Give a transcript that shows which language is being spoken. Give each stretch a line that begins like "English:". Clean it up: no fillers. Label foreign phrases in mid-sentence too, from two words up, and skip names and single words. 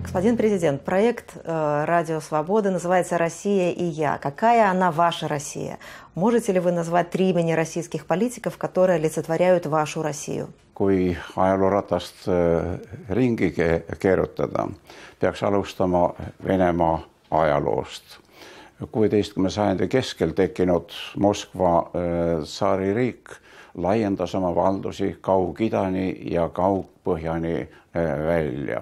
Russian: Господин президент, проект «Радио Свобода» называется «Россия и я». Какая она ваша Россия? Можете ли вы назвать 3 имени российских политиков, которые олицетворяют вашу Россию?
Estonian: Kui ajalooratast ringi keerutada, peaks alustama Venemaa ajaloost. 16. sajandi keskel tekkinud Moskva tsaaririik laiendas oma valdusi Kaug-Idani ja Kaug-Põhjani välja.